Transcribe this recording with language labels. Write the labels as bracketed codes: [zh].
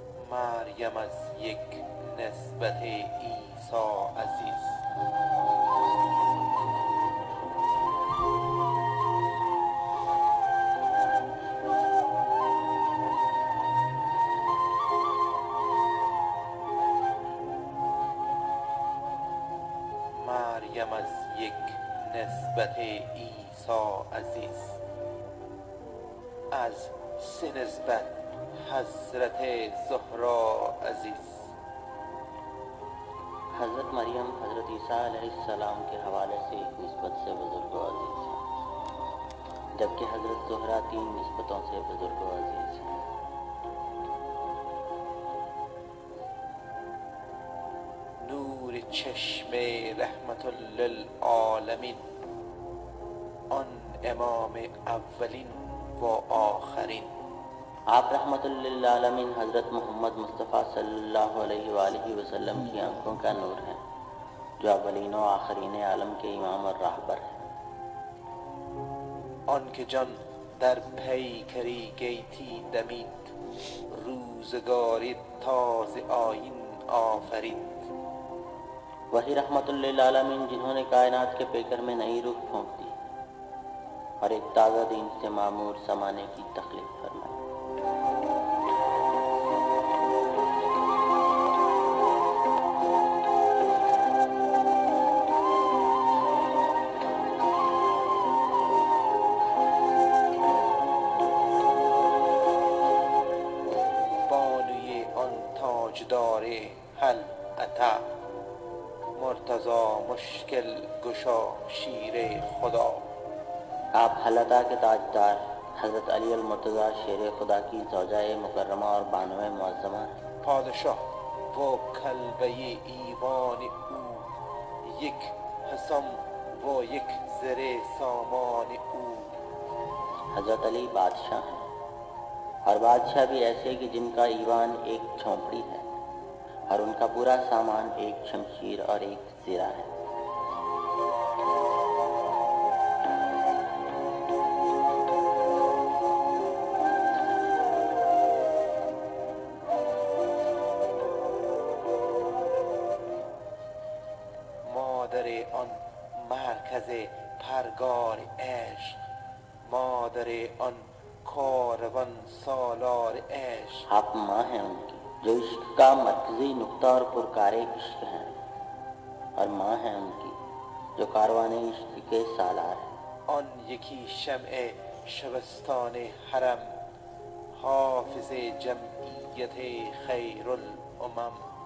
[fa] مریم از یک نسبت عیسی عزیز، مریم از یک نسبت عیسی عیسی عزیز. از سه نسبت حضرت زهرا عزیز. [ur] حضرت مریم حضرت عیسیٰ علیہ السلام کے حوالے سے ایک نسبت سے بزرگ و عزیز ہیں، جبکہ حضرت زہرا 3 نسبتوں سے بزرگ و عزیز ہیں. [fa] نور چشم رحمت للعالمین، آن امام اولین و آخرین. [ur] آپ رحمت للعالمین حضرت محمد مصطفیٰ صلی اللہ علیہ وآلہ وسلم کی آنکھوں کا نور ہیں، جو اولین و آخرین عالم کے امام اور راہبر ہیں. [fa] آن که جان در پیکری گیتی دمید، روزگاری تازه آیین آفرید. [ur] وہی رحمت للعالمین جنہوں نے کائنات کے پیکر میں نئی روح پھونک دی اور ایک تازہ دین سے معمور زمانے کی تخلیق فرمائی. [fa] بانوی آن تاجدار حل عطا، مرتضی مشکل گشا شیر خدا. [ur] آپ حلطہ کے تاجدار حضرت علی المرتضیٰ شیر خدا کی زوجہ مکرمہ اور بانو معظمہ ہیں. [fa] پادشاه و کلبه ایوان او، یک حسام و یک زره سامان او. [ur] حضرت علی بادشاہ ہیں، اور بادشاہ بھی ایسے کہ جن کا ایوان ایک جھونپڑی ہے اور ان کا پورا سامان ایک شمشیر اور ایک زرہ ہے. [fa] مادر آن مرکز پرگار عشق، مادر آن کاروان سالار عشق. [ur] آپ ماں ہیں ان کی جو عشق کا مرکزی نقطہ اور پرکار عشق ہیں، اور ماں ہیں ان کی جو کاروان عشق کے سالار ہیں. [fa] آن یکی شمع شبستان حرم، حافظ جمعیت خیر الامم.